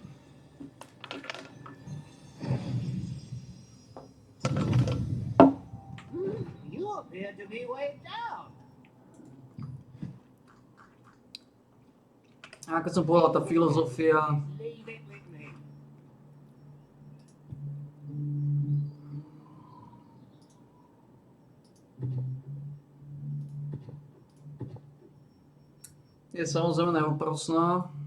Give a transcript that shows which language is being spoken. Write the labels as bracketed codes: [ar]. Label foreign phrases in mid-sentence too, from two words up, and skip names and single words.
[en] You appear to be way down. [sk] ako som povedal, tá filozofia [en] Leave it with me. [sk] je samozrejme neúprosná.